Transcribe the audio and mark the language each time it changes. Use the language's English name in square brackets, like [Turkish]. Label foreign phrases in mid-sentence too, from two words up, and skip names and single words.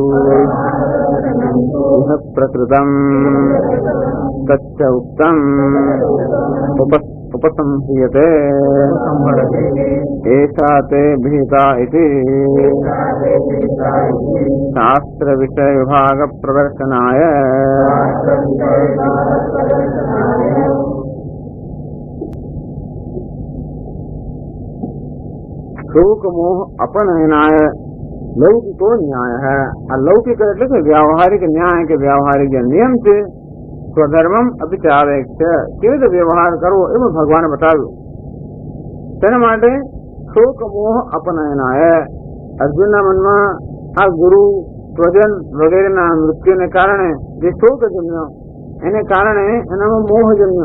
[Sanskrit] इह प्रकृतम् तच्च उक्तम् उपसंह्रियते एषा ते विहिता इति शास्त्रविषयविभागप्रदर्शनाय शोक मोह अपनयनाय लौकिको न्याय है. [Gujarati] अलौकिक એટલે કે વ્યવહારિક ન્યાય કે વ્યવહારિક જે નિયમ છે [Sanskrit] સ્વધર્મમ અપિચાવેક [Gujarati] છે, કેવી રીતે વ્યવહાર કરવો એવું ભગવાને બતાવ્યું. તેના માટે [Sanskrit] શોક મોહ અપનયનાય. [Gujarati] અર્જુનના મનમાં આ ગુરુ સ્વજન વગેરેના મૃત્યુને કારણે જે શોક જમ્યો એને કારણે એનામાં મોહ જમ્યો.